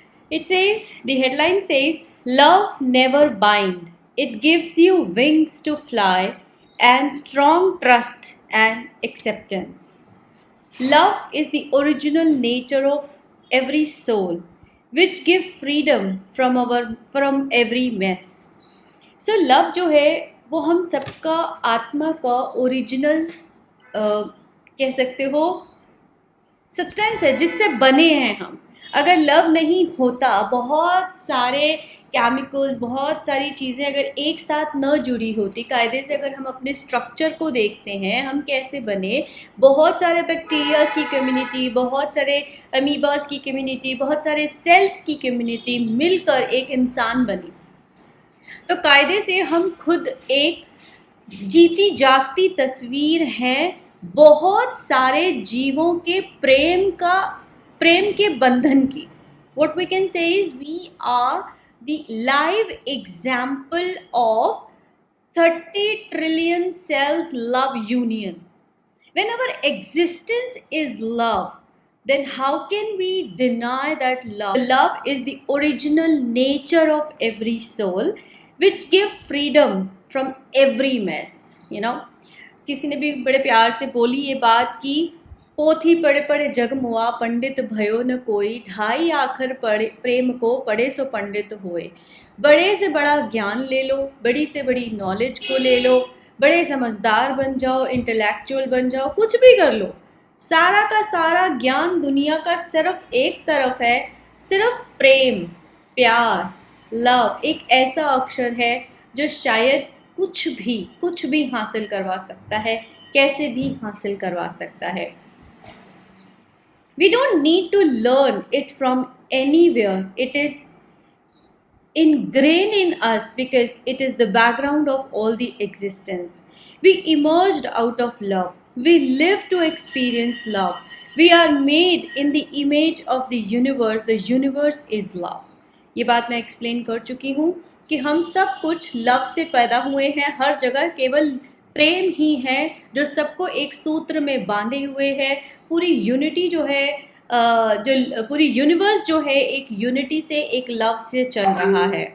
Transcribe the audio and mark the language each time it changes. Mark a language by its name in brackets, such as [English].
[English] It says, the headline says, Love never bind. It gives you wings to fly and strong trust and acceptance. Love is the original nature of every soul, which give freedom from every mess. [Hindi] So love जो है वो हम सबका आत्मा का original कह सकते हो सब्सटेंस है जिससे बने हैं हम. अगर लव नहीं होता, बहुत सारे केमिकल्स, बहुत सारी चीज़ें अगर एक साथ न जुड़ी होती, कायदे से अगर हम अपने स्ट्रक्चर को देखते हैं हम कैसे बने, बहुत सारे बैक्टीरियाज की कम्युनिटी, बहुत सारे अमीबास की कम्युनिटी, बहुत सारे सेल्स की कम्युनिटी मिलकर एक इंसान बनी. तो कायदे से हम खुद एक जीती जागती तस्वीर हैं बहुत सारे जीवों के प्रेम के बंधन की. [English] What we can say is we are the live example of 30 trillion cells love union. When our existence is love, then how can we deny that love? Love is the original nature of every soul, which give freedom from every mess. You know, [Hindi] किसी ने भी बड़े प्यार से बोली ये बात कि पोथी पढ़े पढ़े जग मुआ, पंडित भयो न कोई, ढाई आखर पढ़े प्रेम को, पढ़े सो पंडित होए. बड़े से बड़ा ज्ञान ले लो, बड़ी से बड़ी नॉलेज को ले लो, बड़े समझदार बन जाओ, इंटेलेक्चुअल बन जाओ, कुछ भी कर लो, सारा का सारा ज्ञान दुनिया का सिर्फ एक तरफ है, सिर्फ प्रेम, प्यार, लव एक ऐसा अक्षर है जो शायद कुछ भी हासिल करवा सकता है, कैसे भी हासिल करवा सकता है. [English] We don't need to learn it from anywhere. It is ingrained in us because it is the background of all the existence. We emerged out of love. We live to experience love. We are made in the image of the universe. The universe is love. [Hindi] ये बात मैं explain कर चुकी हूँ कि हम सब कुछ लव से पैदा हुए हैं. हर जगह केवल प्रेम ही है जो सबको एक सूत्र में बांधे हुए है. पूरी यूनिटी जो है, जो पूरी यूनिवर्स जो है एक यूनिटी से, एक लव से चल रहा है.